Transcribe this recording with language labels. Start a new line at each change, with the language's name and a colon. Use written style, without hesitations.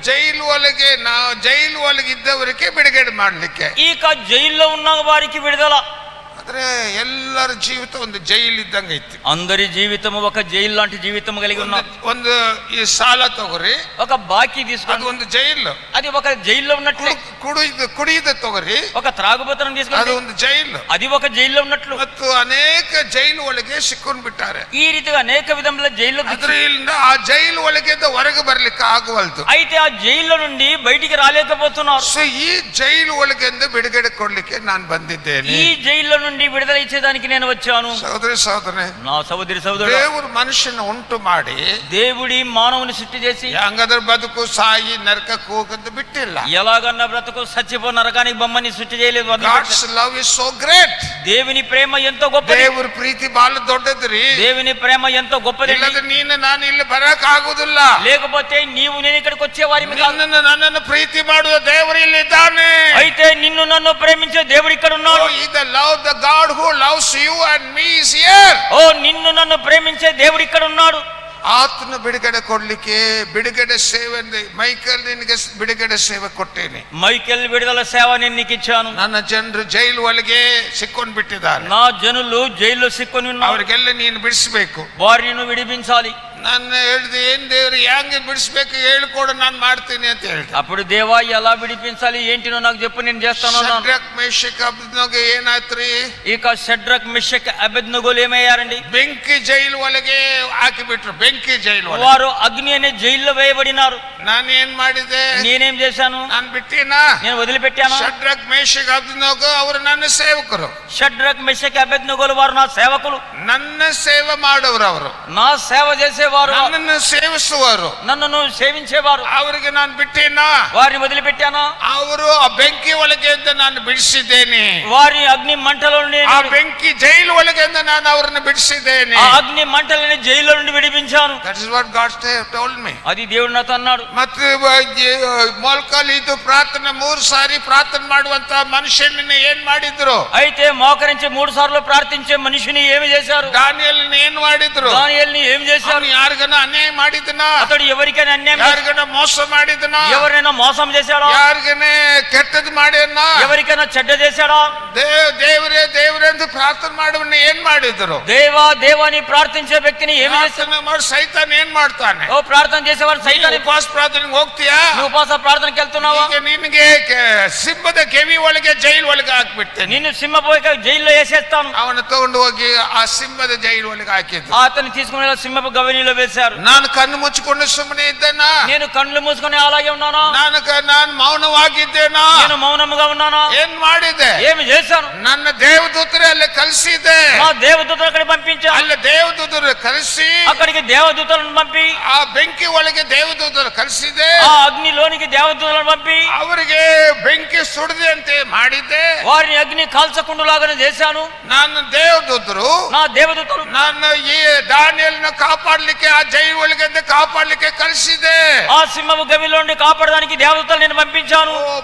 Kannada: ಜೈಲು ಒಳಗೆ ಜೈಲು ಒಳಗೆ ಇದ್ದವರಿಗೆ ಬಿಡುಗಡೆ ಮಾಡ್ಲಿಕ್ಕೆ.
Telugu: ಈಗ జైల్లో ఉన్న వారికి విడుదల.
Kannada: ಆದ್ರೆ ಎಲ್ಲರ ಜೀವಿತ ಒಂದು ಜೈಲ್ ಇದ್ದಂಗೆ ಐತಿ.
Telugu: అందరి జీవితము ఒక జైలు లాంటి జీవితం కలిగి ఉన్న.
Kannada: ಒಂದು ಈ ಸಾಲ ತಗೋರಿ,
Telugu: ఒక బాకీ తీసుకోండి,
Kannada: ಅದು ಒಂದು ಜೈಲು.
Telugu: అది ఒక జైల్లో ఉన్నట్లే.
Kannada: ಕುಡಿಯುದ ತಗೋರಿ,
Telugu: ఒక త్రాగుబోతనం తీసుకోండి,
Kannada: ಅದು ಒಂದು ಜೈಲು.
Telugu: అది ఒక జైల్లో ఉన్నట్లు.
Kannada: ಮತ್ತು ಅನೇಕ ಜೈಲು ಒಳಗೆ ಸಿಕ್ಕೊಂಡು ಬಿಟ್ಟಾರೆ.
Telugu: ఈ రీతిగా అనేక విధముల జైల్లో.
Kannada: ಅದರಿಂದ ಆ ಜೈಲು ಒಳಗೆ ಹೊರಗೆ ಬರ್ಲಿಕ್ಕೆ ಆಗುವಲ್ದು.
Telugu: అయితే ఆ జైల్లో నుండి బయటికి రాలేకపోతున్నారు.
Kannada: ಸೊ ಈ ಜೈಲು ಒಳಗೆ ಬಿಡುಗಡೆ ಕೊಡ್ಲಿಕ್ಕೆ ನಾನು ಬಂದಿದ್ದೇನೆ.
Telugu: ఈ జైల్లో నుండి విడుదల ఇచ్చేదానికి నేను వచ్చాను. సహోదరి నా సహోదరి సహోదరుడు, దేవుడు మనుషుని
Kannada: ಉಂಟು ಮಾಡಿ
Telugu: దేవుడి మానవుని సృష్టి చేసి
Kannada: ಹಂಗಾದ್ರೆ ಬದುಕು ಸಾಯಿ ನರಕಕ್ಕೆ ಹೋಗಂತ ಬಿಟ್ಟಿಲ್ಲ.
Telugu: ఎలాగన్నా బ్రతుకు సచ్చిపో నరకానికి బొమ్మని సృష్టి చేయలేదు.
English: God's love is so great.
Telugu: దేవుని ప్రేమ ఎంతో గొప్పది.
Kannada: ದೇವರ ಪ್ರೀತಿ ಬಹಳ ದೊಡ್ಡದ್ರಿ.
Telugu: దేవుని ప్రేమ ఎంతో గొప్పది.
Kannada: ಇಲ್ಲದ ನೀನು ನಾನು ಇಲ್ಲಿ ಬರಕ ಆಗುದಿಲ್ಲ.
Telugu: లేకపోతే నీవు నేను ఇక్కడికి వచ్చేవారి.
Kannada: ನನ್ನನ್ನು ಪ್ರೀತಿ ಮಾಡುವ ದೇವರು ಇಲ್ಲಿ ಇದ್ದಾನೆ.
Telugu: అయితే నిన్ను నన్ను ప్రేమించే దేవుడు ఇక్కడ ఉన్నాడు.
English: The love the God who loves you and me is here.
Telugu: ఓ నిన్ను నన్ను ప్రేమించే దేవుడు ఇక్కడ ఉన్నాడు.
Kannada: ಆತನ ಬಿಡುಗಡೆ ಕೊಡ್ಲಿಕ್ಕೆ ಬಿಡುಗಡೆ ಸೇವೆ ಮೈಕಲ್ ನಿನಗೆ ಬಿಡುಗಡೆ ಸೇವೆ ಕೊಟ್ಟೇನೆ.
Telugu: మైకెల్ విడుదల సేవ నేను నీకు ఇచ్చాను.
Kannada: ನನ್ನ ಜನರು ಜೈಲು ಒಳಗೆ ಸಿಕ್ಕೊಂಡು ಬಿಟ್ಟಿದ್ದಾರೆ.
Telugu: నా జనులు జైల్లో సిక్కొని ఉన్నారు.
Kannada: ಅವರಿಗೆಲ್ಲ ನೀನು ಬಿಡಿಸಬೇಕು,
Telugu: వారిని విడిపించాలి.
Kannada: ನಾನು ಹೇಳಿದೆ, ಏನ್ ದೇವ್ರು ಹೆಂಗೆ ಬಿಡಿಸ್ಬೇಕು ಹೇಳ್ಕೊಡು, ನಾನು ಮಾಡ್ತೀನಿ ಅಂತ ಹೇಳ್ದೆ.
Telugu: అప్పుడు దేవా ఎలా విడిపించాలి ఏంటినో నాకు చెప్పు, నేను చేస్తాను అన్నాను.
Kannada: Shadrach Meshach Abednego ಏನಾಯ್ತ್ರಿ?
Telugu: ఇక షడ్రక్ మిషక్ అబేద్నెగోలు ఏమయ్యారండి?
Kannada: ಬೆಂಕಿ ಜೈಲು ಒಳಗೆ ಹಾಕಿಬಿಟ್ರು. ಬೆಂಕಿ ಜೈಲು ಒಳಗೆ
Telugu: వారు అగ్ని అనే జైల్లో వేయబడినారు.
Kannada: ನಾನು ಏನ್ ಮಾಡಿದೆ?
Telugu: నేనేం చేశాను?
Kannada: ನಾನು ಬಿಟ್ಟಿನಾ?
Telugu: నేను వదిలిపెట్టాను.
Kannada: ಶದ್ರಕ್ ಮೇಷಕ್ ಅಬೇದ್ನೆಗೋ ಅವರು ನನ್ನ ಸೇವಕರು.
Telugu: షడ్రక్ మిషక్ అబేద్నెగోలు వారు నా సేవకులు.
Kannada: ನನ್ನ ಸೇವೆ ಮಾಡೋರು, ಅವರು
Telugu: నా సేవ చేసేవారు,
Kannada: ನನ್ನನ್ನು ಸೇವಿಸುವರು,
Telugu: నన్ను సేవించేవారు.
Kannada: ಅವರಿಗೆ ನಾನು ಬಿಟ್ಟೇನಾ?
Telugu: వారిని వదిలిపెట్టాను.
Kannada: ಅವರು ಆ ಬೆಂಕಿ ಒಳಗೆ ನಾನು ಬಿಡಿಸಿದ್ದೇನೆ.
Telugu: వారి అగ్ని మంటలో నుండి,
Kannada: ಆ ಬೆಂಕಿ ಜೈಲು ಒಳಗೆ ನಾನು ಅವರನ್ನು ಬಿಡಿಸಿದ್ದೇನೆ.
Telugu: ఆ అగ్ని మంటలని జైల్లో నుండి విడిపించాను.
English: That is what God told me.
Telugu: అది దేవుడు నాతో అన్నాడు.
Kannada: ಮತ್ತೆ ಮೊಲ್ಕಲ್ ಇದು ಪ್ರಾರ್ಥನೆ 3 ಸಾರಿ ಪ್ರಾರ್ಥನೆ ಮಾಡುವಂತ ಮನುಷ್ಯನನ್ನ ಏನ್ ಮಾಡಿದ್ರು?
Telugu: అయితే మోకరించి 3 సార్లు ప్రార్థించే మనిషిని ఏమి చేశారు?
Kannada: ದಾನಿಯೇಲ್ ಏನ್ ಮಾಡಿದ್ರು?
Telugu: దానియేలుని ఏమి చేశారు?
Kannada: ಯಾರಿಗನ ಅನ್ಯಾಯ ಮಾಡಿದನಾ?
Telugu: అతడు ఎవరికైనా అన్యాయం,
Kannada: ಯಾರಿಗನ ಮೋಸ ಮಾಡಿದನಾ?
Telugu: ఎవరైనా మోసం చేశాడా?
Kannada: ಯಾರಿಗನೇ ಕೆಟ್ಟದ್ದು ಮಾಡ್ಯಾನ?
Telugu: ఎవరికైనా చెడ్డ చేశాడా?
Kannada: ದೇವರೇ ದೇವರೇ ಅಂತ ಪ್ರಾರ್ಥನೆ ಮಾಡುವನ್ನ ಏನ್ ಮಾಡಿದ್ರು?
Telugu: దేవా దేవాని ప్రార్థించే వ్యక్తిని ఏమి చేశారు?
Kannada: ಮಾಡಿ ಸೈತಾನ್ ಏನ್ ಮಾಡ್ತಾನೆ?
Telugu: ఓ ప్రార్థన చేసేవాడు సైతాన్.
Kannada: ಉಪವಾಸ ಪ್ರಾರ್ಥನೆಗೆ ಹೋಗ್ತೀಯಾ?
Telugu: నువ్వు ఉపవాస ప్రార్థనకి వెళ్తున్నావా?
Kannada: ಈಗ ನಿನಗೆ ಸಿಂಹದ ಕೆವಿ ಒಳಗೆ ಜೈಲು ಒಳಗೆ ಹಾಕ್ಬಿಡ್ತೇನೆ.
Telugu: నిన్ను సింహపోక జైల్లో వేసేస్తాను.
Kannada: ಅವನ ತಗೊಂಡು ಹೋಗಿ ಆ ಸಿಂಹದ ಜೈಲು ಒಳಗೆ ಹಾಕಿದ್ರು.
Telugu: అతన్ని తీసుకుని సింహపు గవినిలో వేశారు.
Kannada: ನಾನು ಕಣ್ಣು ಮುಚ್ಚಿಕೊಂಡು ಸುಮ್ಮನೆ ಇದ್ದೇನಾ?
Telugu: నేను కళ్ళు మూసుకొని అలాగే ఉన్నానా?
Kannada: ನಾನು ಮೌನವಾಗಿದ್ದೇನಾ?
Telugu: నేను మౌనముగా ఉన్నానా?
Kannada: ಏನ್ ಮಾಡಿದೆ?
Telugu: ఏమి చేశాను?
Kannada: ನನ್ನ ದೇವದೂತರೇ ಅಲ್ಲಿ ಕಲಿಸಿದೆ.
Telugu: నా దేవదూతలు అక్కడికి పంపించా.
Kannada: ಅಲ್ಲಿ ದೇವದೂತರು ಕಲಿಸಿ
Telugu: అక్కడికి దేవదూతలను పంపి,
Kannada: ಆ ಬೆಂಕಿ ಒಳಗೆ ದೇವದೂತರು ಕಲಿಸಿದೆ.
Telugu: ఆ అగ్నిలోనికి దేవదూతలను పంపి
Kannada: ಅವರಿಗೆ ಬೆಂಕಿ ಸುಡದೆ ಅಂತ ಮಾಡಿದ್ದೆ.
Telugu: వారిని అగ్ని కాల్చకుండులాగానే చేశాను.
Kannada: ನಾನು ದೇವದೂತರು,
Telugu: నా దేవదూతలు
Kannada: ನಾನು ಈ ದಾನಿಯೇಲನ ಕಾಪಾಡಲಿಕ್ಕೆ ಆ ಜೈಲು ಒಳಗೆ ಕಾಪಾಡಲಿಕ್ಕೆ ಕಲಿಸಿದೆ.
Telugu: ఆ సింహపు గవిలో నుండి కాపాడడానికి దేవదూతలు నేను పంపించాను.